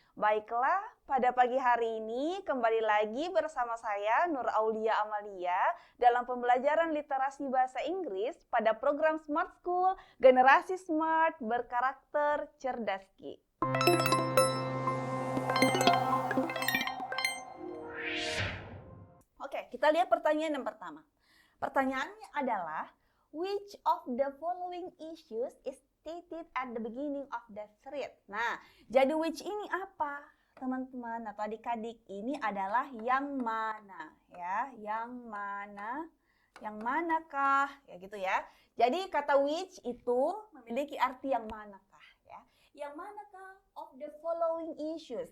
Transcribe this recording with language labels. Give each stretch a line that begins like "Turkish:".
Indonesian: Baiklah, pada pagi hari ini kembali lagi bersama saya Nur Aulia Amalia dalam pembelajaran literasi bahasa Inggris pada program Smart School Generasi Smart Berkarakter Cerdas Ki. Oke, kita lihat pertanyaan yang pertama. Pertanyaannya adalah,
English: which of the following issues is stated at the beginning of the thread?
Indonesian: Nah, jadi which ini apa? Teman-teman atau adik-adik, ini adalah yang mana ya? Yang mana? Yang manakah? Ya gitu ya. Jadi kata which itu memiliki arti yang manakah ya? Yang manakah
English: of the following issues?